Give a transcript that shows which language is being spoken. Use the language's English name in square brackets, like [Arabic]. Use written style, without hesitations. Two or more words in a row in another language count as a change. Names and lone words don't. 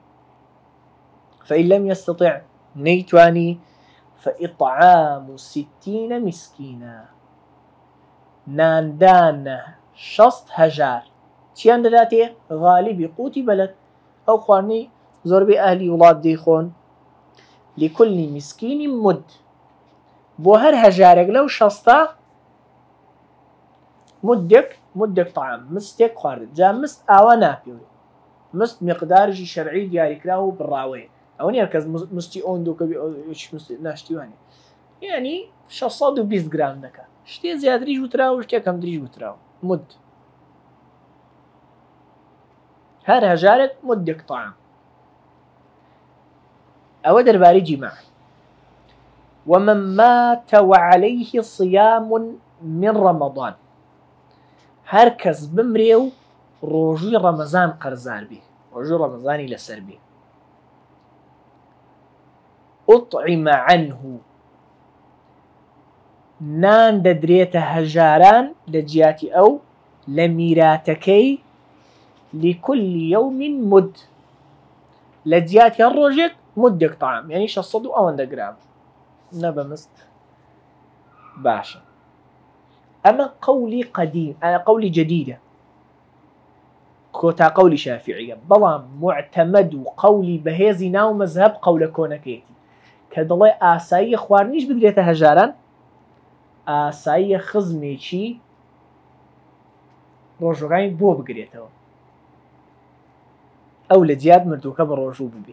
[Arabic] فئین لەم یەستەطیع، [Central Kurdish] نەیتوانی، [Arabic] فإطعام 60 مسكينا، [Central Kurdish] ناندانە 60 هەژار، چیان دەداتێ؟ [Arabic] غالیبی قوتی بەلەد، [Central Kurdish] ئەو خواردنەی زۆربەی ئەهلی وڵات دەیخۆن. [Arabic] لكل مسكين مد، [Central Kurdish] بۆ هەر هەژارێک لەو 60 مدێک طعام مستێک خواردن. جا مست ئاوا ناپێوێت، مست مقدارژی شەرعی دیاریکراوە و بڕاوەیە. ئەوە نیە کەس مستی ئۆندۆکە ناشتیوانێ، یعنی 620 گرام دەکات. شتێ زیاتریش وتراوە، شتێک کەمتریش وتراوە. مد هەر هەژارێک مدێک طعام. ئەوە دەربارەی جیماع. [Arabic] ومن مات وعليه صيام من رمضان، [Central Kurdish] هەر کەس بمرێ و ڕۆژووی ڕەمەزان قەرزار بێ، ڕۆژووی ڕەمەزانی لەسەر بێ، [Arabic] ئوطعم عنه، [Central Kurdish] نان دەدرێتە هەژاران لە جیاتی ئەو لە میراتەکەی [Arabic] لكل يوم مد، [Central Kurdish] لە جیاتی هەر ڕۆژێک مدێک طعام، یعنی 600 و ئەوەندە گرام نەبەمست. باشە، ئەمە قەولی قەدیم، قەولی جەدیدە، کۆتا قەولی شافعیە، بەڵام معتەمەد و قەولی بەهێزی ناو مەزهەب قەولە کۆنەکەیەتی کە دەڵێ ئاساییە خواردنیش بدرێتە هەژاران، ئاساییە خزمێکی ڕۆژۆگانی بۆ بگرێتەوە، ئەو لە جیات مردووکە بە ڕۆژوو ببێ.